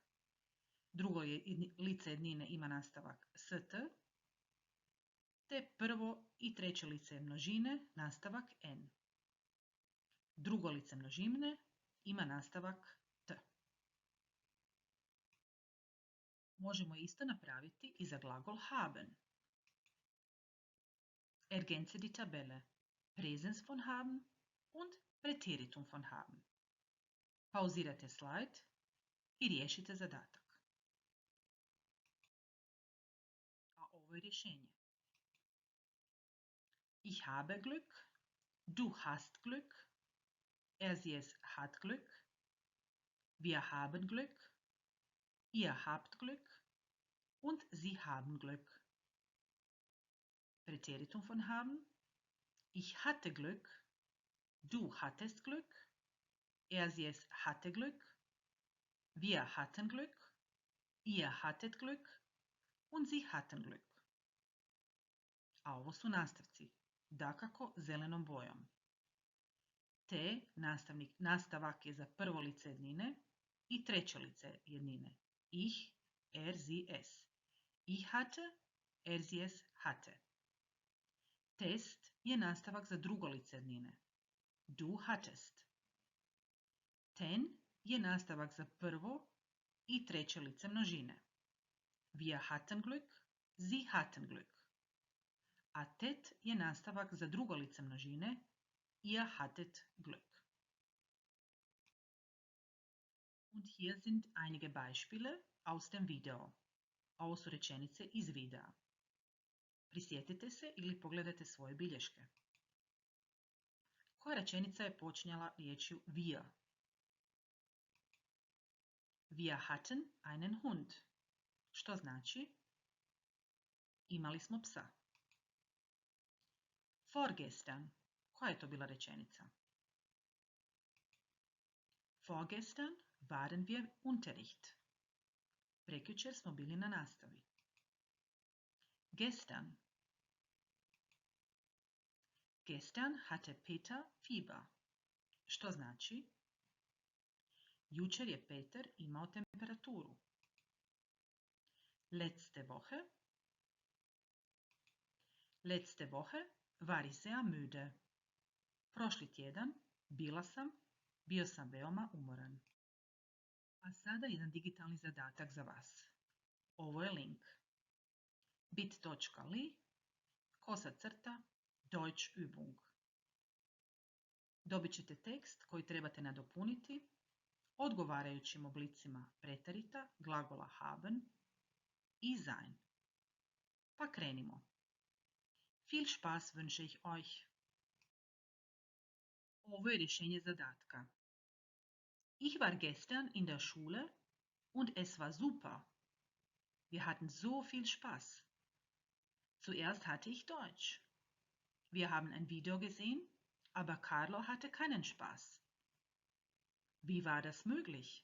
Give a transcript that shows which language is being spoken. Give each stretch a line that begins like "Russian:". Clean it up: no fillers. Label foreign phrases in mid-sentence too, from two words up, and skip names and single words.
Croatian: Drugo lice jednine ima nastavak st, te prvo i treće lice množine nastavak n. Drugo lice množine ima nastavak t. Možemo isto napraviti i za glagol haben.
German: Ergänze die Tabelle. Präsens von haben und Präteritum von haben.
Croatian: Pauzirajte slajd i riješite zadatak. A ovo je rješenje.
German: Ich habe Glück, du hast Glück, er sie es hat Glück, wir haben Glück, ihr habt Glück und sie haben Glück. Präteritum von haben. Ich hatte Glück, du hattest Glück, er sie es hatte Glück, wir hatten Glück, ihr hattet Glück und sie hatten Glück.
Croatian: A ovo su nastavci, dakako zelenom bojom. Te nastavak je za prvo lice jednine i treće lice jednine.
German: Ich, er, sie, es. Ich hatte, er, sie, es hatte.
Croatian: Test je nastavak za drugo lice jednine.
German: Du hattest.
Croatian: Ten je nastavak za prvo i treće lice množine.
German: Wir hatten Glück, sie hatten Glück.
Croatian: A tet je nastavak za drugo lice množine.
German: Ihr hattet Glück. Und hier sind einige Beispiele aus dem Video.
Croatian: Ovo su rečenice iz videa. Prisjetite se ili pogledajte svoje bilješke. Koja rečenica je počinjala riječju wir?
German: Wir hatten einen Hund.
Croatian: Što znači? Imali smo psa.
German: Vorgestern.
Croatian: Koja je to bila rečenica?
German: Vorgestern waren wir Unterricht.
Croatian: Prekjučer smo bili na nastavi.
German: Gestern. Gestern hatte Peter Fieber.
Croatian: Što znači? Jučer je Peter imao temperaturu.
German: Letzte Woche. Letzte Woche war ich sehr müde.
Croatian: Prošli tjedan bio sam veoma umoran. A sada jedan digitalni zadatak za vas. Ovo je link. bit.ly/Deutschübung. Dobit ćete tekst koji trebate nadopuniti odgovarajućim oblicima preterita, glagola haben i sein. Pa krenimo.
German: Viel Spaß wünsche ich euch.
Croatian: Ovo je rješenje zadatka.
German: Ich war gestern in der Schule und es war super. Wir hatten so viel Spaß. Zuerst hatte ich Deutsch. Wir haben ein Video gesehen, aber Carlo hatte keinen Spaß. Wie war das möglich?